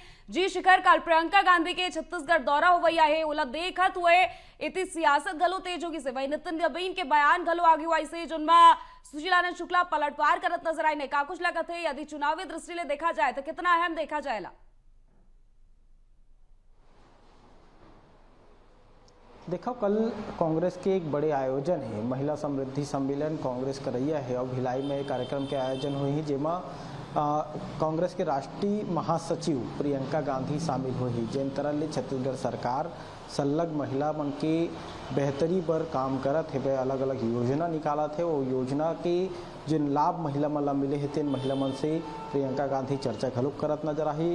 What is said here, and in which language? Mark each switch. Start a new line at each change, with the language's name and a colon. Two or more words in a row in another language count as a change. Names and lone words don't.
Chhattisgarhi: जी शिखर, कल प्रियंका गांधी के छत्तीसगढ़ दौरा हो गया है, ओला देखत हुए इतनी सियासत गलो तेज होगी से वही नितिन नवीन के बयान गलो आगे हुआ से जिनमें सुशील आनंद शुक्ला पलटवार करत नजर आए ने। का कुछ लगत है यदि चुनावी दृष्टि ले देखा जाए तो कितना अहम देखा जाएगा? देखो, कल कांग्रेस के एक बड़े आयोजन है, महिला समृद्धि सम्मेलन कांग्रेस करैया है और भिलाई में कार्यक्रम के आयोजन हुए हैं, जेमा कांग्रेस के राष्ट्रीय महासचिव प्रियंका गांधी शामिल हुई, जिन तरह ले छत्तीसगढ़ सरकार संलग्न महिला मन के बेहतरी पर काम करत है, अलग अलग योजना निकालत है। वो योजना के जिन लाभ महिला मन ला मिले है तेन महिला मन से प्रियंका गांधी चर्चा घलोक करत नजर आई।